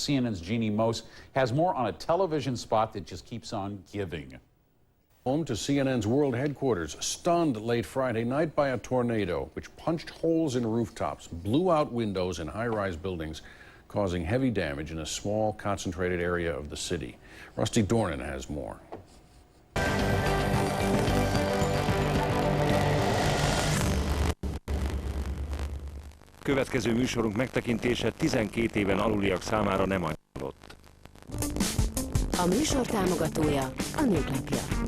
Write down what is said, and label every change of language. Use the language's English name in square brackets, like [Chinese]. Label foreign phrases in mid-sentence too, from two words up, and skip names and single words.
[English] CNN's Jeannie Mose has more on a television spot that just keeps on giving. Home to CNN's world headquarters, stunned late Friday night by a tornado, which punched holes in rooftops, blew out windows in high-rise buildings, causing heavy damage in a small, concentrated area of the city. Rusty Dornan has more. [Hungarian] Következő műsorunk megtekintése 12 éven aluliak számára nem ajánlott. A műsor támogatója a Nők Napja.